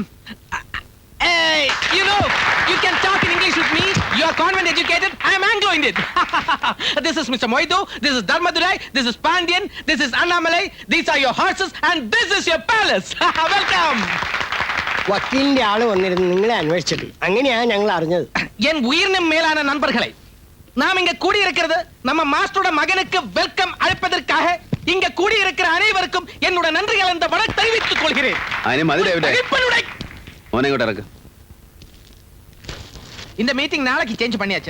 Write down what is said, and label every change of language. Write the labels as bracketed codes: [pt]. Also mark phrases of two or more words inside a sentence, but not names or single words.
[en] Hey, you know, you can talk in English with me. You are convent educated. I'm Anglo-Indian. This is Mr. Moido. This is Dharmadurai. This is Pandian. This is Annamalai. These are your horses, and this is your palace. Welcome. [ml] വക്കീലിന്റെ ആള് വന്നിരുന്നു നിങ്ങളെ അന്വേഷിച്ചിട്ട്. അങ്ങനെയാണ് ഞങ്ങൾ അറിഞ്ഞത്. [ta] என் உயிரினும் மேலான நண்பர்களை, நாம் இங்க கூடியிருக்கிறது நம்ம மாஸ்டரோட மகனுக்கு வெல்கம் அழைப்பதற்காக. இங்க கூடியிருக்கிற அனைவருக்கும் என்னோட நன்றிகள் இந்த வட தெரிவித்துக் கொள்கிறேன். இந்த மீட்டிங் நாளைக்கு சேஞ்ச் பண்ணியாச்சு.